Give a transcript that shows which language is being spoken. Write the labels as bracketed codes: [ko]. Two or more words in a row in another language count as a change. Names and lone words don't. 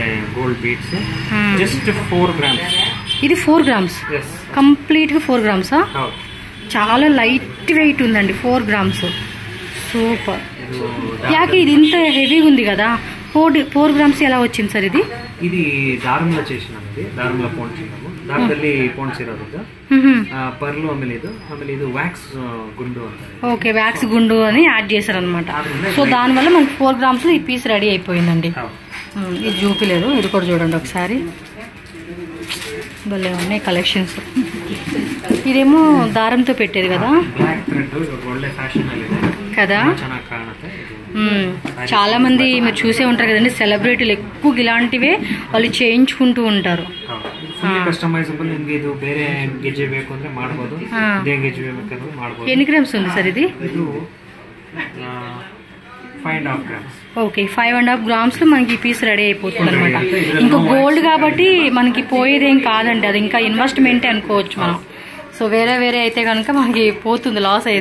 [te] ఇది 4 గ్రామ్స్ కంప్లీట్గా 4 గ్రామ్సా? చాలా లైట్ వెయిట్ ఉందండి. 4 గ్రామ్స్ సూపర్. యాకే ఇది ఇంత హెవీగా ఉంది కదా, 4 గ్రామ్స్ ఎలా వచ్చింది సార్? ఇది దారంలో చేసినాము, దారంలో పోಣಿಸಿనాము. [kn] దారంದಲ್ಲಿ ಪೋಣಿಸಿರೋದು ಪರ್ಲು. ಆಮೇಲೆ ಇದು ವ್ಯಾಕ್ಸ್ [te] గుండు అంటారు. ఓకే వ్యాక్స్ గుండు అని యాడ్ చేశారనమాట. సో దానివల్ల మనకి 4 గ్రామ్స్ ఈ పీస్ రెడీ అయిపోయిందండి. ఇది చూపిలేదు, ఇది కూడా చూడండి ఒకసారి. భలే ఉన్నాయి కలెక్షన్స్. ఇదేమో దారంతో పెట్టేది కదా కదా. చాలా మంది మీరు చూసే ఉంటారు కదండి, సెలబ్రిటీలు ఎక్కువ ఇలాంటివే వాళ్ళు చేయించుకుంటూ ఉంటారు. [kn] ಕಸ್ಟಮೈಸಬಲ್. ನಿಮಗೆ ಇದು ಬೇರೆ ಗೆಜ್ಜೆ ಬೇಕು ಅಂದ್ರೆ ಮಾಡಬಹುದು, ಇದೇ ಗೆಜ್ಜೆ ಬೇಕಂದ್ರೆ ಮಾಡಬಹುದು. [te] ఎన్ని గ్రామ్స్ ఉంది సార్ ఇది? 5.5 గ్రామ్స్. ఓకే 5.5 గ్రామ్స్ లో మనకి ఈ పీస్ రెడీ అయిపోతుంది అనమాట. ఇంకా గోల్డ్ కాబట్టి మనకి పోయేదేం కాదండి, అది ఇంకా ఇన్వెస్ట్మెంటే అనుకోవచ్చు మనం. సో వేరే అయితే కనుక మనకి పోతుంది, లాస్ అయ్యేది.